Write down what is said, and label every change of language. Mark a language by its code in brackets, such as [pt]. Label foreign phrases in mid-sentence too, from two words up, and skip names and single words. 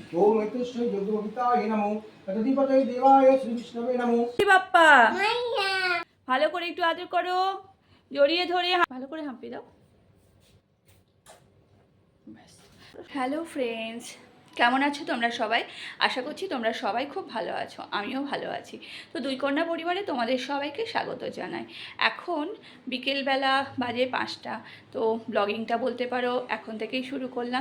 [sa] ओम एतस्य यज्ञोहिताय नमो अतिथिपतये देवाय श्री विष्णवे नमो। [bn] বাপ্পা ভালো করে একটু আদর করো, জড়িয়ে ধরে ভালো করে হাঁপিয়ে দাও। [en] hello friends, [bn] কেমন আছো তোমরা সবাই? আশা করছি তোমরা সবাই খুব ভালো আছো, আমিও ভালো আছি। তো দুই কন্যা পরিবারে তোমাদের সবাইকে স্বাগত জানাই। এখন বিকেলবেলা বাজে 5টা, তো ব্লগিংটা বলতে পারো এখন থেকেই শুরু করলাম।